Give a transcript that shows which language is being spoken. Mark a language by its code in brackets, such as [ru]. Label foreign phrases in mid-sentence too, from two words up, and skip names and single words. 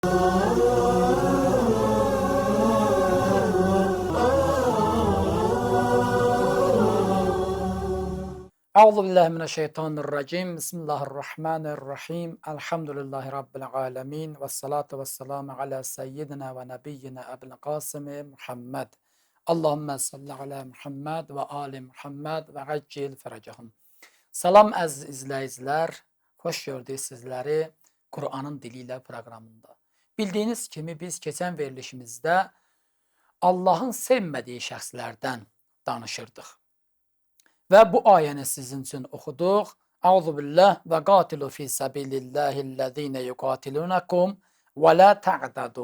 [ar] أعوذ بالله من الشيطان الرجيم. بسم الله الرحمن الرحيم. الحمد لله رب العالمين. والصلاة والسلام على سيدنا ونبينا أبي القاسم محمد. اللهم صل على محمد وآل محمد وعجل فرجهم. [az] Salam əziz izləyicilər, xoş gördük sizləri Kur'anın diliyle proqramında. Bildiyiniz kimi biz keçən verilişimizdə Allahın sevmədiyi şəxslərdən danışırdıq. Və bu ayəni sizin üçün oxuduq. [ar] أعوذ بالله وقاتلوا في سبيل الله الذين يقاتلونكم ولا تعتدوا.